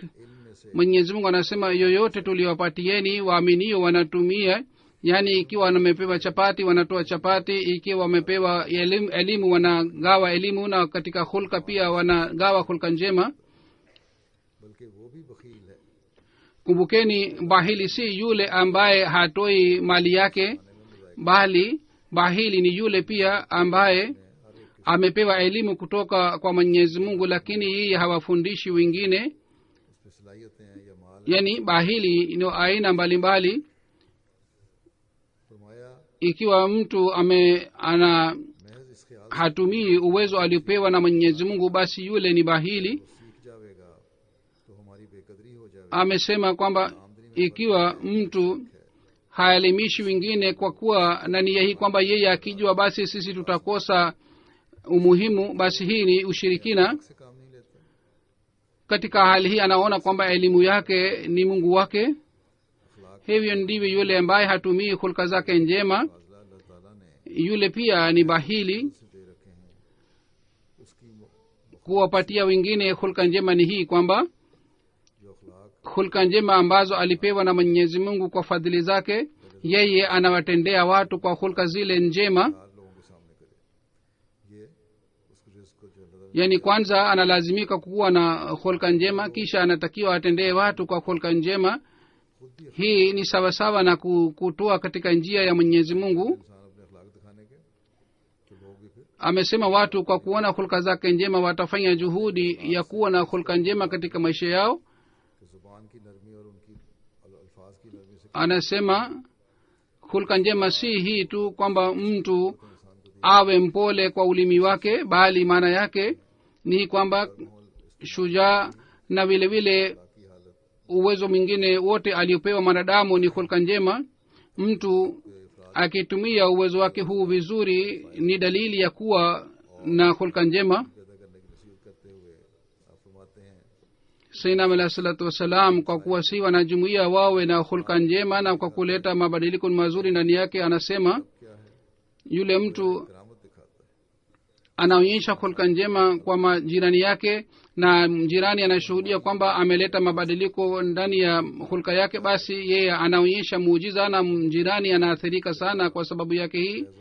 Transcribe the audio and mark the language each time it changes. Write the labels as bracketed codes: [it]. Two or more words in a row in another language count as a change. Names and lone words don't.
[hi] हैं, इनमें से [sw] Mwenyezi Mungu anasema yoyote tuliwapatieni waaminio wanatumia, yani ikiwa wamepewa chapati wanatoa chapati, ikiwa wamepewa elimu wanagawa elimu, na katika hulka pia wanagawa hulka njema. [hi] बल्कि वो भी बखील है [sw] kumbukeni, bahili si yule ambaye hatoi mali yake, bali bahili ni yule pia ambaye amepewa elimu kutoka kwa Mwenyezi Mungu, lakini yeye hawafundishi wengine. [hi] उस पर सलाहियतें हैं या माल है। [sw] yani bahili ni aina mbalimbali. [hi] फरमाया [sw] ikiwa mtu ana [hi] महज इस ख्याल [sw] hatumii uwezo aliopewa na Mwenyezi Mungu, basi yule ni bahili. [hi] से सीख जाएगा तो हमारी बेकदरी हो जाएगी। [sw] amesema kwamba ikiwa mtu haelimishi wengine kwa kuwa na nia hii kwamba yeye akijua basi sisi tutakosa umuhimu, basi hii ni ushirikina. [hi] से काम नहीं लेते, [sw] katika hali hii anaona kwamba elimu yake ni Mungu wake. [hi] अखलाक [sw] hivyo ndivyo yule ambaye hatumii hulka zake njema, [hi] फाजला अल्लाह ताला ने [sw] yule pia ni bahili. [hi] से दे रखे हैं, उसकी [sw] kuwapatia wengine hulka njema ni hii kwamba [hi] जो अखलाक [sw] hulka njema ambazo alipewa na Mwenyezi Mungu kwa fadhili zake, yeye anawatendea watu kwa hulka zile njema. [hi] चार लोगों के सामने करे, ये उसको रिज़्क़ को जो अल्लाह [sw] yani kwanza analazimika kuwa na hulka njema, kisha anatakiwa atendee watu kwa hulka njema. [hi] खुद भी [sw] hii ni sawasawa na kutoa katika njia ya Mwenyezi Mungu. [hi] इंसान अपने अखलाक दिखाने के तो लोग भी फिर [sw] amesema watu kwa kuona hulka zake njema watafanya juhudi ya kuwa na hulka njema katika maisha yao. [hi] कि ज़ुबान की नरमी और उनकी अल्फाज की नरमी से [sw] anasema hulka njema si hii tu kwamba mtu awe mpole kwa ulimi wake, bali maana yake ni kwamba shujaa na vile vile [hi] की हालत [sw] uwezo mwingine wote aliopewa mwanadamu ni hulka njema. mtu akitumia uwezo wake huu vizuri ni dalili ya kuwa na hulka njema. [hi] पैदा करने की नसीहत करते हुए आप फरमाते हैं [ar] سيدنا عليه الصلاة والسلام [sw] kwa kuwasihi wanajumuiya wawe na hulka njema na kwa kuleta mabadiliko mazuri ndani yake, anasema [hi] क्या है, [sw] yule mtu [hi] करामत दिखाता है, [sw] anaonyesha hulka njema kwa majirani yake na jirani anashuhudia kwamba ameleta mabadiliko ndani ya hulka yake, basi yeye anaonyesha muujiza na jirani anaathirika sana kwa sababu yake hii.